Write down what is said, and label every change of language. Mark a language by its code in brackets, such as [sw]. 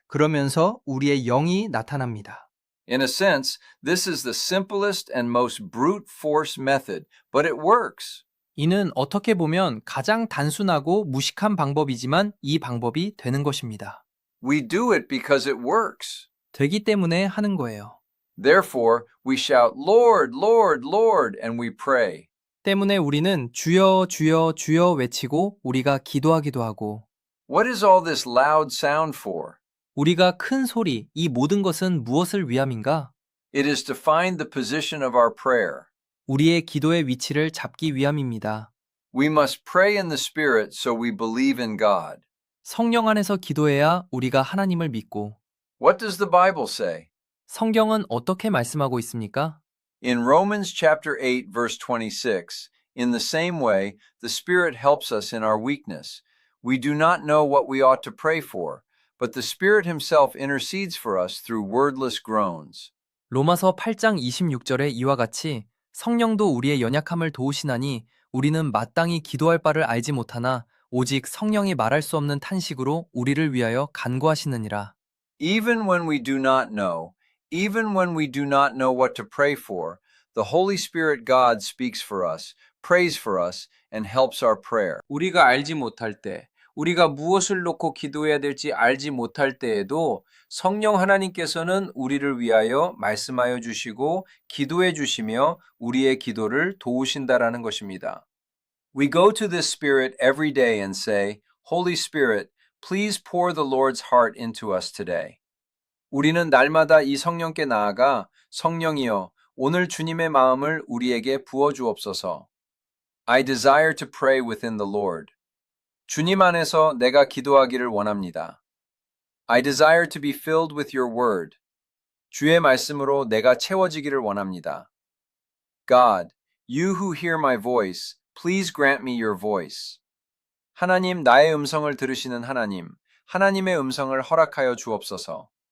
[ko] 그러면서 우리의 영이 나타납니다. [en] In a sense, this is the simplest and most brute force method, but it works. [ko] 이는 어떻게 보면 가장 단순하고 무식한 방법이지만 이 방법이 되는 것입니다. [en] We do it because it works. [ko] 되기 때문에 하는 거예요. [en] Therefore, we shout, Lord, Lord, Lord, and we pray. [ko] 때문에 우리는 주여, 주여, 주여 외치고 우리가 기도하기도 하고 [en] What is all this loud sound for? [ko] 우리가 큰 소리, 이 모든 것은 무엇을 위함인가? [en] It is to find the position of our prayer. [ko] 우리의 기도의 위치를 잡기 위함입니다. [en] We must pray in the Spirit so we believe in God. [ko] 성령 안에서 기도해야 우리가 하나님을 믿고 [en] What does the Bible say? [ko] 성경은 어떻게 말씀하고 있습니까? [en] In Romans chapter 8 verse 26, in the same way, the Spirit helps us in our weakness. We do not know what we ought to pray for, but the Spirit himself intercedes for us through wordless groans. [ko] 로마서 8장 26절에 이와 같이 성령도 우리의 연약함을 도우시나니 우리는 마땅히 기도할 바를 알지 못하나 오직 성령이 말할 수 없는 탄식으로 우리를 위하여 간구하시느니라. [en] Even when we do not know, even when we do not know what to pray for, the Holy Spirit God speaks for us, prays for us, and helps our prayer. [ko] 우리가 알지 못할 때, 우리가 무엇을 놓고 기도해야 될지 알지 못할 때에도 성령 하나님께서는 우리를 위하여 말씀하여 주시고 기도해 주시며 우리의 기도를 도우신다라는 것입니다. [en] We go to this Spirit every day and say, Holy Spirit, please pour the Lord's heart into us today. [ko] 우리는 날마다 이 성령께 나아가 성령이여 오늘 주님의 마음을 우리에게 부어 주옵소서. [en] I desire to pray within the Lord. [ko] 주님 안에서 내가 기도하기를 원합니다. [en] I desire to be filled with your word. [ko] 주의 말씀으로 내가 채워지기를 원합니다. [en] God, you who hear my voice, please grant me your voice. [ko] 하나님, 나의 음성을 들으시는 하나님, 하나님의 음성을 허락하여 주옵소서.